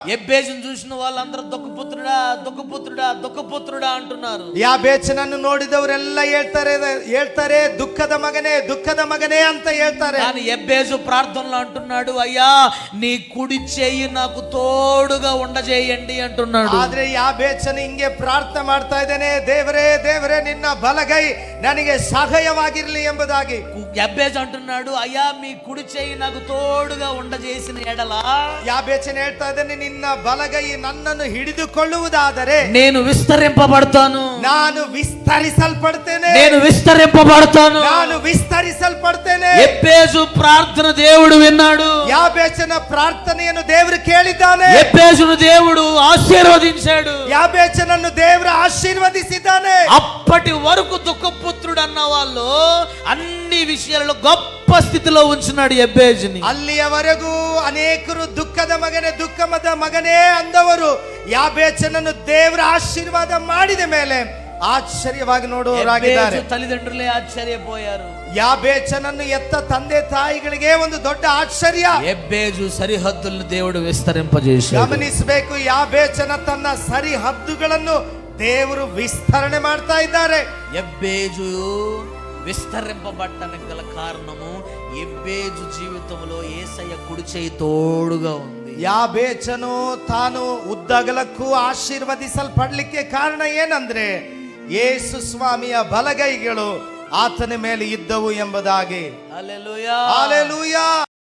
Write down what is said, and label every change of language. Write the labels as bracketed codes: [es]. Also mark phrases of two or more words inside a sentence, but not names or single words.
[te] ఎబ్బేజును చూసిన వాళ్ళందరూ దుఃఖపుత్రుడా దుఃఖపుత్రుడా దుఃಖపుత్రుడా అంటున్నారు. [kn] ಯಾಬೇಚನನ್ನು ನೋಡಿದವರೆಲ್ಲ ಹೇಳ್ತಾರೆ ದುಃಖದ ಮಗನೇ ಅಂತ ಹೇಳ್ತಾರೆ. [te] కానీ ఎబ్బేజు ప్రార్థనలో అంటున్నాడు, అయ్యా నీ కుడి చెయ్యి నాకు తోడుగా ఉండజేయండి అంటున్నాడు. [kn] ಆದ್ರೆ ಯಾಬೇಚನ ಹಿಂಗೆ ಪ್ರಾರ್ಥನೆ ಮಾಡ್ತಾ ಇದ್ದಾನೆ, ದೇವರೇ ನಿನ್ನ ಬಲಗೈ ನನಗೆ ಸಹಾಯವಾಗಿರಲಿ ಎಂಬುದಾಗಿ. [te] ఎబ్బేజు అంటున్నాడు, అయ్యా మీ కుడి చెయ్యి నాకు తోడుగా ఉండజేసిన ఎడల. [kn] యాబేచన ಹೇಳ್ತಾ ಇದ್ದಾನೆ, ನಿನ್ನ ಬಲಗೈ ನನ್ನನ್ನು ಹಿಡಿದುಕೊಳ್ಳುವುದಾದರೆ [te] నేను విస్తరింపబడతాను, [kn] ನಾನು ವಿಸ್ತರಿಸಲ್ಪಡ್ತೇನೆ, [te] నేను విస్తరింపబడతాను, [kn] ನಾನು ವಿಸ್ತರಿಸಲ್ಪಡ್ತೇನೆ. [te] ఎబ్బేజు ప్రార్థన దేవుడు విన్నాడు. [kn] యాబేచన ప్రార్థನೆಯನ್ನು ದೇವರು ಕೇಳಿದ್ದಾನೆ. [te] ఎబ్బేజును దేవుడు ఆశీర్వదించాడు. [kn] యాబేచనನ್ನು ದೇವರು ಆಶೀರ್ವದಿಸಿದ್ದಾನೆ. [te] అప్పటి వరకు దుఃఖపుత్రుడు అన్న వాళ్ళు అన్ని విషయాలలో గొప్ప స్థితిలో ఉంచున్నాడు ఎబ్బేజుని. [kn] ಅಲ್ಲಿಯವರೆಗೂ ಅನೇಕರು ದುಃಖದ ಮಗನೇ ಅಂದವರು ಯಾಬೇಚನನ್ನು ದೇವರ ಆಶೀರ್ವಾದ ಮಾಡಿದ ಮೇಲೆ ಆಶ್ಚರ್ಯವಾಗಿ ನೋಡುವವರಾಗಿದ್ದಾರೆ. [te] తల్లిదండ్రులే ఆశ్చర్యపోయారు. [kn] యాబేచనನ್ನು ఎత్త ತಂದೆ ತಾಯಿಗಳಿಗೆ ಒಂದು ದೊಡ್ಡ ಆಶ್ಚರ್ಯ. [te] ఎబ్బేజు సరిహద్దులను దేవుడు విస్తరింపజేశాడు. [kn] ಗಮನಿಸಬೇಕು, ಯಾಬೇಚನ ತನ್ನ ಸರಿಹದ್ದುಗಳನ್ನು ದೇವರು ವಿಸ್ತರಣೆ ಮಾಡ್ತಾ ಇದ್ದಾರೆ. [te] ఎబ్బేజు విస్తరింపబడటానికి గల కారణము ఎబ్బేజు జీవితంలో యేసయ్య కుడి చేయి తోడుగా ఉంది. [kn] ಯಾಬೇಚನು ತಾನು ಉದ್ದಗಲಕ್ಕೂ ಆಶೀರ್ವದಿಸಲ್ಪಡ್ಲಿಕ್ಕೆ ಕಾರಣ ಏನಂದ್ರೆ ಯೇಸು ಸ್ವಾಮಿಯ ಬಲಗೈಗಳು ಆತನ ಮೇಲೆ ಇದ್ದವು ಎಂಬುದಾಗಿ. ಹಲ್ಲೆಲೂಯಾ, ಹಲ್ಲೆಲೂಯಾ.